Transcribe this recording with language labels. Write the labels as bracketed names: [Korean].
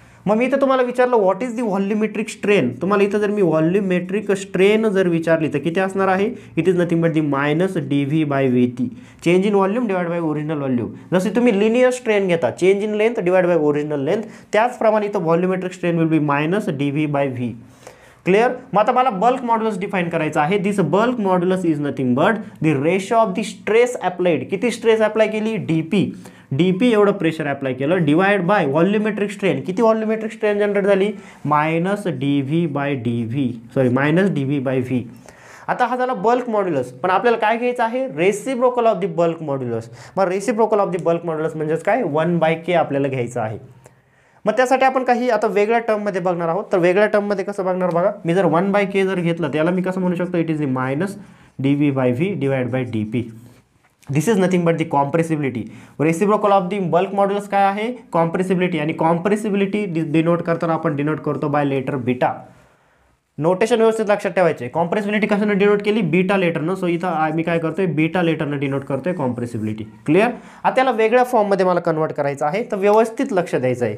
[Marathi] मग मी इथं तुम्हाला विचारलं [English] What is the volumetric strain. [Marathi] तुम्हाला इथं जर मी व्हॉल्यूमेट्रिक स्ट्रेन जर विचारली तर किती असणार आहे, [English] It is nothing but the minus D V by V T. [Marathi] Change in volume divide by original volume. जसे तुम्ही लिनियर स्ट्रेन घेता change in length divide by original length, त्याचप्रमाणे इथं volumetric strain will be minus D V by V. Clear. मग आता मला bulk modulus define करायचं आहे. [English] This bulk modulus is nothing but the ratio of the stress applied. [Marathi] किती stress apply केली, DP. DP एवढं प्रेशर अप्लाय केलं डिवाइड बाय व्हॉल्यूमेट्रिक स्ट्रेन. किती व्हॉल्यूमेट्रिक स्ट्रेन जनरेट झाली, minus D V by D V, sorry minus D V by V. आता हा झाला bulk modulus. पण आपल्याला काय घ्यायचं आहे, reciprocal of the bulk modulus. मग reciprocal of the bulk modulus म्हणजेच काय 1/k आपल्याला घ्यायचं आहे. मग त्यासाठी आपण काही आता वेगळ्या टर्ममध्ये बघणार आहोत. तर वेगळ्या टर्ममध्ये कसं बघणार बघा, मी जर 1/k जर घेतलं त्याला मी कसं म्हणू शकतो, [English] It is the minus D V by V divide by D P. This is nothing but the compressibility. [Marathi] Reciprocal of the bulk modulus काय आहे, कॉम्प्रेसिबिलिटी. आणि कॉम्प्रेसिबिलिटी डिनोट करताना आपण डिनोट करतो बाय लेटर बीटा. नोटेशन व्यवस्थित लक्षात ठेवायचे. Compressibility कशानं denote केली, बीटा लेटरनं. सो इथं मी काय करतोय बीटा लेटरनं डिनोट करतोय कॉम्प्रेसिबिलिटी. क्लिअर. आता त्याला वेगळ्या फॉर्ममध्ये मला कन्वर्ट करायचं आहे, तर व्यवस्थित लक्ष द्यायचं आहे.